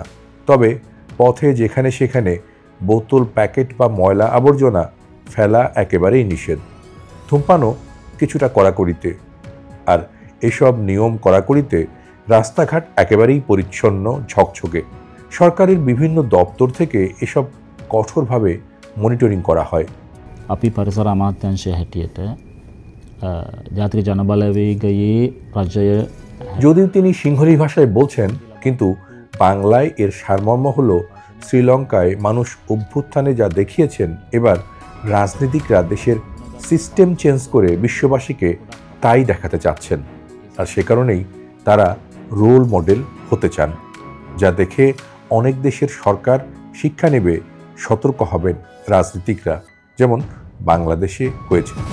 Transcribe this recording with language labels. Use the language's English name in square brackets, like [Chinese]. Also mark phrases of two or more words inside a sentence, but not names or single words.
[Bangla] তবে পথে যেখানে সেখানে বোতল, প্যাকেট বা ময়লা আবর্জনা ফেলা একেবারেই নিষেধ। ধূমপানও কিছুটা কড়াকড়িতে। আর এসব নিয়ম কড়াকড়িতে রাস্তাঘাট একেবারেই পরিচ্ছন্ন, ঝকঝকে। সরকারের বিভিন্ন দপ্তর থেকে এসব কঠোরভাবে মনিটরিং করা হয়। [Sinhala] අපි පරිසර අමාත්‍යංශය හැටියට ජාතික ජනබලවේගයේ රජය [Bangla] যদিও তিনি সিংহলী ভাষায় বলছেন, কিন্তু বাংলায় এর সারমর্ম হলো শ্রীলঙ্কায় মানুষ অভ্যুত্থানে যা দেখিয়েছেন, এবার রাজনীতিকরা দেশের [English] system change [Bangla] করে বিশ্ববাসীকে তাই দেখাতে চাচ্ছেন। আর সে কারণেই তারা [English] role model [Bangla] হতে চান, যা দেখে অনেক দেশের সরকার শিক্ষা নেবে, সতর্ক হবেন রাজনীতিকরা, যেমন বাংলাদেশে হয়েছে।